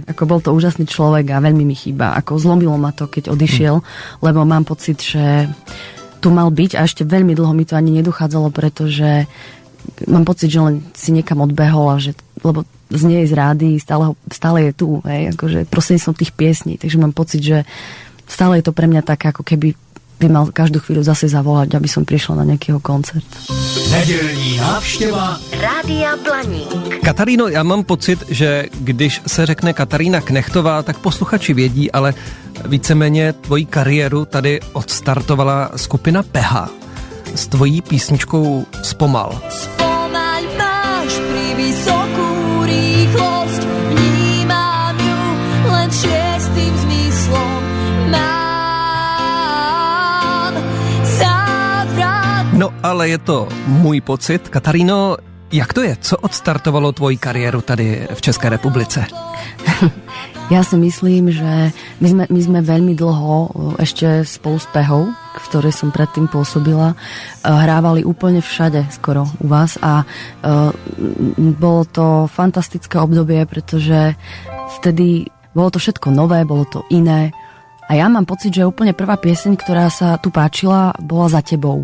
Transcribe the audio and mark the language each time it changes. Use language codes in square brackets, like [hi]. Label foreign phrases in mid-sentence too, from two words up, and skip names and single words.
[sk] Bol to úžasný človek a veľmi mi chýba. Zlomilo ma to, keď odišiel, lebo mám pocit, že tu mal byť a ešte veľmi dlho mi to ani nedochádzalo, pretože mám pocit, že len si niekam odbehol a lebo znie z rády, stále je tu, prostredníctvom tých piesní. Takže mám pocit, že stále je to pre mňa tak, ako keby by mal každú chvíľu zase zavolať, aby som prišla na nejakého koncert. [cs] Nedělní návštěva Rádia Blaník. Kataríno, já mám pocit, že když se řekne Katarína Knechtová, tak posluchači vědí, ale víceméně tvoji kariéru tady odstartovala skupina Peha s tvojí písničkou Zpomal. [sk] Spomaľ máš pri vysokú rýchlosť, vnímam ju len šiestým zmyslom. [cs] No, ale je to můj pocit. Kataríno, jak to je? Co odstartovalo tvoji kariéru tady v České republice? [sk] Ja si myslím, že my sme veľmi dlho ešte spolu s Pehou, v ktorej som predtým pôsobila, hrávali úplne všade skoro u vás a bolo to fantastické obdobie, pretože vtedy bolo to všetko nové, bolo to iné a ja mám pocit, že úplne prvá pieseň, ktorá sa tu páčila, bola Za tebou.